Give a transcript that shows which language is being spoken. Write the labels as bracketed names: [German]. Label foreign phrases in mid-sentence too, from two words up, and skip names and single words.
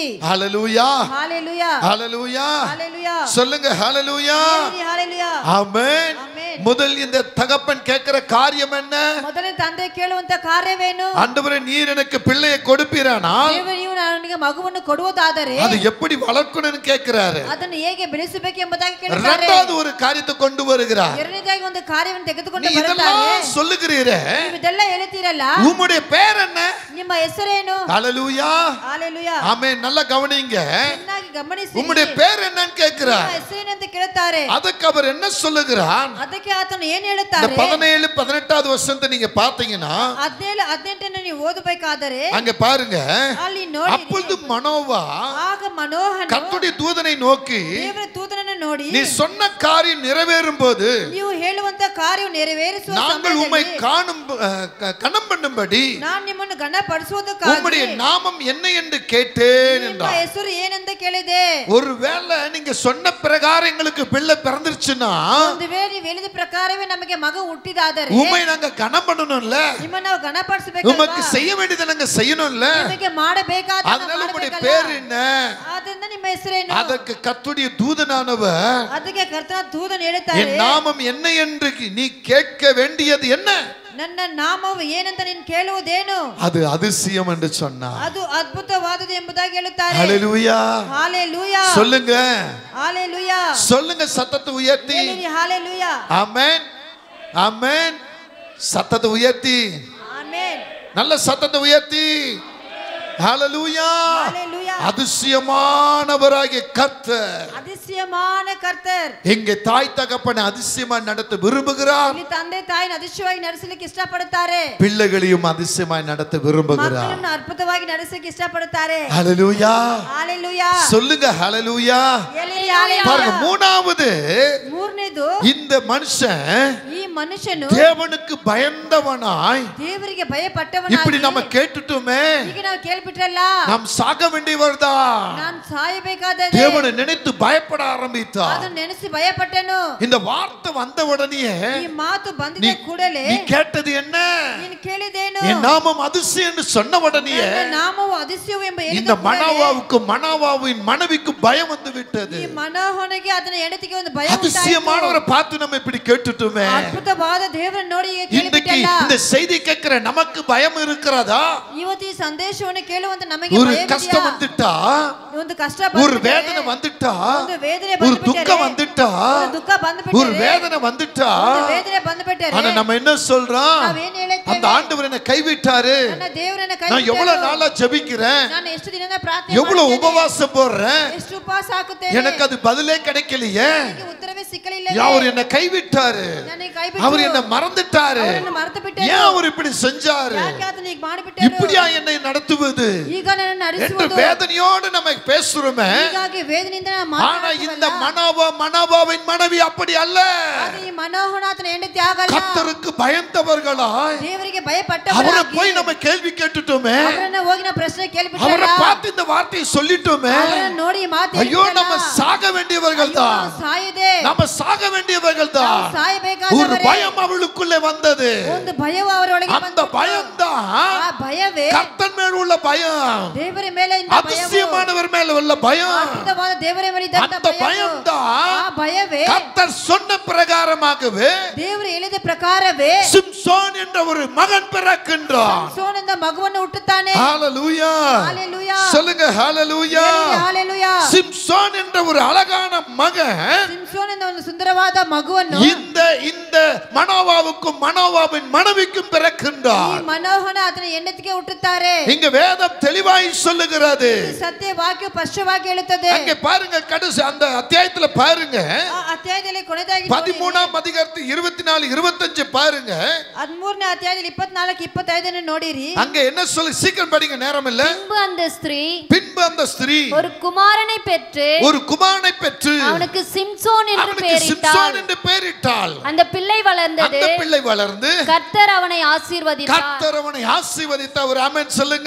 [Tamil] ஹல்லேலூயா, ஹalleluya. ஹல்லேலூயா. ஹalleluya. சொல்லுங்க ஹல்லேலூயா. ஹalleluya. ஆமென். ஆமென். முதல் இந்த தகப்பன் கேட்கிற காரியம் என்ன? [Kannada] ಮೊದಲನೇ ತಂದೆ ಕೇಳುವಂತ ಕಾರ್ಯವೇನು? [Tamil] ஆண்டவரே, நீர் எனக்கு பிள்ளையை கொடுப்பீரானால் [Kannada] ದೇವರು ನೀವು ನನಗೆ ಮಗುವನ್ನು ಕೊಡುವುದಾದರೆ [Tamil] அது எப்படி வளர்க்கணும்னு கேட்கிறாரு. [Kannada] ಅದನ್ನು ಹೇಗೆ ಬೆಳೆಸಬೇಕು ಎಂಬುದಾಗಿ ಕೇಳುತ್ತಾರೆ. [Tamil] இரண்டாவது ஒரு காரியத்தை கொண்டு வருகிறார். [Kannada] ಎರಡನೇದಾಗಿ ಒಂದು ಕಾರ್ಯವನ್ನು [Tamil] நீ [Kannada] ತೆಗೆದುಕೊಂಡು ಬರ್ತಾರೆ. [Tamil] இதெல்லாம் சொல்லுகிறீரே, [Kannada] ನೀವು ಇದೆಲ್ಲ ಹೇಳ್ತೀರಲ್ಲ, [Tamil] உம்முடைய பேர் என்ன? [Kannada] ನಿಮ್ಮ ಹೆಸರೇನು? [Tamil] ஹல்லேலூயா. ஹalleluya. ஆமென். நல்லா கவனிங்க. [Kannada] ಚೆನ್ನಾಗಿ ಗಮನಿಸಿ. [Tamil] உம்முடைய பேர் என்னன்னு கேட்கிறார். [Kannada] ನಿಮ್ಮ ಹೆಸರೇನು ಅಂತ ಕೇಳುತ್ತಾರೆ. [Tamil] அதுக்கு அவர் என்ன சொல்லுகிறார்? [Kannada] ಅದಕ್ಕೆ ಆತನು ಏನು [Tamil] இந்த [Kannada] ಹೇಳುತ್ತಾರೆ? [Tamil] 17 18வது வசனத்தை நீங்க பாத்தீங்கன்னா [Kannada] 17 18 ನೀವು ಓದಬೇಕಾದರೆ [Tamil] அங்க பாருங்க, [Kannada] ಅಲ್ಲಿ ನೋಡಿ, [Tamil] அப்பொழுது மனோவா [Kannada] ಆಗ ಮನೋಹನು [Tamil] கர்த்தருடைய தூதனை நோக்கி, [Kannada] ದೇವರ ದೂತನನ್ನು ನೋಡಿ, [Tamil] நீ சொன்ன காரியம் நிறைவேறும் போது [Kannada] ನೀವು ಹೇಳುವಂತ ಕಾರ್ಯವು ನೆರವೇರಿಸುವ [Tamil] நாங்கள் உம்மை [Kannada] ಸಮಯದಲ್ಲಿ [Tamil] காணும் கனம் பண்ணும்படி [Kannada] ನಾನು ನಿಮ್ಮನ್ನು ಗಣಪಡಿಸುವುದಕ್ಕಾಗಿ [Tamil] உம்முடைய நாமம் என்ன என்று கேட்டேன் [Kannada] ನಿಮ್ಮ [Tamil] என்றார். [Kannada] ಹೆಸರು ಏನಂತ ಕೇಳಿದೆ. [Tamil] ஒருவேளை நீங்க சொன்ன பிரகாரம் எங்களுக்கு பிள்ளை பிறந்துருச்சுன்னா [Kannada] ಒಂದು ವೇಳೆ ನೀವು ಹೇಳಿದ ಪ್ರಕಾರವೇ ನಮಗೆ ಮಗು ಹುಟ್ಟಿದಾದರೆ [Tamil] உம்மை நாங்க கனம் பண்ணணும்ல, [Kannada] ನಿಮ್ಮನ್ನು ನಾವು ಗಣಪಡಿಸಬೇಕು, [Tamil] உமக்கு செய்ய வேண்டியதை நாங்க செய்யணும்ல. [Kannada] ನಿಮಗೆ ಮಾಡಬೇಕಾದ [Tamil] அதனால உம்முடைய பேர் என்ன? [Kannada] ಆದ್ದರಿಂದ ನಿಮ್ಮ ಹೆಸರೇನು? [Tamil] அதற்கு கர்த்தருடைய தூதனானவர் [Kannada] ಅದಕ್ಕೆ ಕರ್ತನ ದೂತನು ಹೇಳುತ್ತಾರೆ, [Tamil] என் நாமம் என்ன என்று நீ கேட்க வேண்டியது என்ன? [Kannada] ನನ್ನ ನಾಮವು ಏನಂತ ನೀನು ಕೇಳುವುದೇನು? [Tamil] அது அதிசயம் என்று சொன்னார். [Kannada] ಅದು ಅದ್ಭುತವಾದದ್ದು ಎಂಬುದಾಗಿ ಹೇಳುತ್ತಾರೆ. [Tamil] ஹalleluya, ஹalleluya, சொல்லுங்க, ஹalleluya, சொல்லுங்க, சத்தத்தை உயர்த்தி. ஹalleluya, ஆமென், ஆமென். சத்தத்தை உயர்த்தி, ஆமென், நல்ல சத்தத்தை உயர்த்தி. ஹalleluya, ஹalleluya. அதிசயமானவராகிய கர்த்தர், அதிசயமான கர்த்தர் எங்க தாய் தகப்பனை அதிசயமா நடத்த விரும்புகிறார். [Kannada] ಇಲ್ಲಿ ತಂದೆ ತಾಯಿನ அதிசಯವಾಗಿ ನಡೆಸಲಿಕ್ಕೆ ಇಷ್ಟಪಡುತ್ತಾರೆ, [Tamil] பிள்ளைகளையும் அதிசயமாய் நடத்த விரும்புகிறார். [Kannada] ಮಕ್ಕಳನ್ನು ಅದ್ಭುತವಾಗಿ ನಡೆಸಲಿಕ್ಕೆ ಇಷ್ಟಪಡುತ್ತಾರೆ. [Tamil] ஹalleluya, ஹalleluya, சொல்லுங்க ஹalleluya. பாருங்க, மூணாவது, [Kannada] ಮೂರನೇದು, [Tamil] இந்த மனுஷன் [Kannada] ಈ ಮನುಷ್ಯನು [Tamil] தேவனுக்கு பயந்தவனாய். [Kannada] ದೇವರಿಗೆ [Tamil] இப்படி [Kannada] ಭಯಪಟ್ಟವನಾಗಿ, [Tamil] நம்ம கேட்டுட்டோமே, [Kannada] ಈಗ ನಾವು ಕೇಳ್ಬಿಟ್ರಲ್ಲ, [Tamil] நாம் சாக வேண்டியவர்தான். [Kannada] ನಾನು ಸಾಯಬೇಕಾದ [Tamil] தேவனை நினைத்து பயப்பட ஆரம்பித்தார். [Kannada] ಅದನ್ನು ನೆನೆಸಿ ಭಯಪಟ್ಟನು. [Tamil] இந்த வார்த்தை வந்த உடனே [Kannada] ಈ ಮಾತು ಬಂದಿದ ಕೂಡಲೇ [Tamil] நீ கேட்டது என்ன? [Kannada] ನೀನು ಕೇಳಿದೇನು? [Tamil] என் நாமம் அதிசயம் என்று சொன்ன உடனே [Kannada] ನನ್ನ ನಾಮವು அதிசಯವು ಎಂಬ [Tamil] இந்த மனோவாவுக்கு மனோவாவின் மனைவிக்கு பயம் வந்து விட்டது. [Kannada] ಈ ಮನೋಹನಿಗೆ ಅದನ್ನ ಹೆಂಡತಿಗೆ ಒಂದು ಭಯ [Tamil] அதிசயமானவரை பார்த்து நம்ம இப்படி கேட்டுட்டோமே, [Kannada] ಅದ್ಭುತವಾದ ದೇವರನ್ನು ನೋಡಿ [Tamil] இன்றைக்கு [Kannada] ಕೇಳಿಬಿಟ್ಟಲ್ಲ. [Tamil] இந்த செய்தி கேட்கிற நமக்கு பயம் இருக்கிறதா? [Kannada] ಇವತ್ತು ಈ ಸಂದೇಶವನ್ನು ಕೇಳುವಂತ ನಮಗೆ [Tamil] ஒரு [Kannada] ಭಯವಿದೆಯಾ? [Tamil] கஷ்டம் வந்துட்டா, [Kannada] ಒಂದು ಕಷ್ಟ [Tamil] ஒரு [Kannada] ಬಂದ್ಬಿಟ್ರೆ, [Tamil] வேதனை வந்துட்டா, [Kannada] ಒಂದು ವೇದನೆ [Tamil] ஒரு [Kannada] ಬಂದ್ಬಿಟ್ಟರೆ, [Tamil] துக்கம் வந்துட்டா, [Kannada] ಒಂದು ದುಃಖ [Tamil] ஒரு [Kannada] ಬಂದ್ಬಿಟ್ಟರೆ, [Tamil] வேதனை வந்துட்டா, [Kannada] ಒಂದು ವೇದನೆ ಬಂದ್ಬಿಟ್ಟರೆ, [Tamil] ஆனா நம்ம என்ன சொல்றோம்? [Kannada] ನಾವೇನ್ ಹೇಳ್ತೇವೆ? [Tamil] அந்த ஆண்டவர் என்னை கைவிட்டாரு, [Kannada] ನನ್ನ ದೇವರನ್ನ ಕೈ [Tamil] நான் எவ்வளவு நாளா ஜெபிக்கிறேன், [Kannada] ನಾನು ಎಷ್ಟು ದಿನದ ಪ್ರಾರ್ಥನೆ [Tamil] எவ்வளவு [Kannada] ಮಾಡ್ತೇನೆ, [Tamil] உபவாசம் போடுறேன், [Kannada] ಎಷ್ಟು ಉಪವಾಸ ಹಾಕುತ್ತೇನೆ, [Tamil] எனக்கு அது பதிலே கிடைக்கலையே, [Kannada] ನನಗೆ ಉತ್ತರವೇ ಸಿಕ್ಕಲಿಲ್ಲ, [Tamil] அவர் என்னை கைவிட்டாரு, [Kannada] ನನಗೆ ಕೈ ಬಿಟ್ಟು [Tamil] அவர் என்னை மறந்துட்டாரு, [Kannada] ಅವರನ್ನು ಮರೆತು ಬಿಟ್ಟರು, [Tamil] ஏன் அவர் இப்படி செஞ்சாரு, [Kannada] ಯಾಕೆ ಆತನು ಹೀಗೆ ಮಾಡಿಬಿಟ್ಟರು, [Tamil] இப்படியா என்னை நடத்துவது [Kannada] ಈಗ ನನ್ನನ್ನು [Tamil] என்று [Kannada] ನಡೆಸುವುದು, [Tamil] வேதனையோடு நம்ம பேசுறோமே. [Kannada] ಹೀಗಾಗಿ ವೇದನೆಯಿಂದ ನಾವು [Tamil] ஆனா இந்த [Kannada] ಮಾತನಾಡುವಲ್ಲ. [Tamil] மனோவாவின் மனைவி அப்படி அல்ல. [Kannada] ಆದರೆ ಈ ಮನೋಹರ ಆತನ ಹೆಂಡತಿ ಆಗಲ್ಲ, [Tamil] கர்த்தருக்கு பயந்தவர்களாய் [Kannada] ದೇವರಿಗೆ [Tamil] அவரை [Kannada] ಭಯಪಟ್ಟವರಾಗಿ [Tamil] போய் நம்ம கேள்வி கேட்டுட்டோமே, [Kannada] ಅವರನ್ನ ಹೋಗಿ ನಾವು ಪ್ರಶ್ನೆ [Tamil] அவரை [Kannada] ಕೇಳಿಬಿಟ್ಟಲ್ಲ, [Tamil] பார்த்து இந்த வார்த்தையை சொல்லிட்டோமே, [Kannada] ಅವರನ್ನ ನೋಡಿ ಈ ಮಾತು [Tamil] ஐயோ நம்ம சாக வேண்டியவர்கள் தான், [Kannada] ಸಾಯದೆ [Tamil] நம்ம சாக வேண்டியவர்கள் தான். ஒரு [Kannada] ಸಾಯಬೇಕಾದವರೇ, [Tamil] பயம் அவளுக்குள்ளே வந்தது. [Kannada] ಒಂದು ಭಯವು ಅವರೊಳಗೆ [Tamil] அந்த [Kannada] ಬಂತು. [Tamil] பயம் தான் [Kannada] ಆ ಭಯವೇ [Tamil] கர்த்தர் மேல் உள்ள பயம், [Kannada] ದೇವರ ಮೇಲೆ ಇದ್ದ ಭಯವು, [Tamil] அதிசயமானவர் மேல் உள்ள பயம், [Kannada] ಅದ್ಭುತವಾದ ದೇವರ ಮೇಲೆ ಇದ್ದಂತ [Tamil] அந்த [Kannada] ಭಯವು, [Tamil] பயம் தான் [Kannada] ಆ ಭಯವೇ [Tamil] கர்த்தர் சொன்ன பிரகாரமாகவே [Kannada] ದೇವರು ಹೇಳಿದ ಪ್ರಕಾರವೇ [Tamil] சிம்சோன் என்ற ஒரு மகன் பிறக்கின்றான். [Kannada] ಸೋನಿಂದ ಮಗುವನ್ನು ಹುಟ್ಟುತ್ತಾನೆ. [Tamil] ஹalleluya, ஹalleluya, சொல்லுங்க ஹalleluya. ஹalleluya. சிம்சோன் என்ற ஒரு அழகான மகன் [Kannada] ಸಿಂಸೋನ್ ಎಂಬ ಒಂದು ಸುಂದರವಾದ ಮಗುವನ್ನು [Tamil] இந்த மனோவாவுக்கும் மனோவாவின் மனைவிக்கும் [Kannada] ಈ [Tamil] பிறக்கின்றார். [Kannada] ಮನೋಹನ ಆತನ ಹೆಂಡತಿಗೆ ಹುಟ್ಟುತ್ತಾರೆ. [Tamil] இங்க வேதம் தெளிவாய் சொல்லுகிறது. [Kannada] ಈ ಸತ್ಯ ವಾಕ್ಯ ಸ್ಪಷ್ಟವಾಗಿ ಹೇಳುತ್ತದೆ. [Tamil] அங்க பாருங்க, கடைசி அந்த அத்தியாயத்துல பாருங்க, [Kannada] ಆ ಅಧ್ಯಾಯದಲ್ಲಿ ಕೊನೆಯದಾಗಿ [Tamil] 13ஆம் அதிகாரத்து 24 25 பாருங்க. [Kannada] 13ನೇ ಅಧ್ಯಾಯದಲ್ಲಿ 24 25 ನೋಡಿರಿ. [Tamil] அங்க என்ன சொல்லி, சீக்கிரம் படிங்க, நேரம் இல்ல. பின்பு அந்த ஸ்திரீ ஒரு குமாரனை பெற்று அவனுக்கு சிம்சோன் என்று பெயரிட்டாள். அந்த பிள்ளை வளர்ந்து கர்த்தர் அவனை ஆசீர்வதித்தார். ஒரு ஆமென் சொல்லுங்க.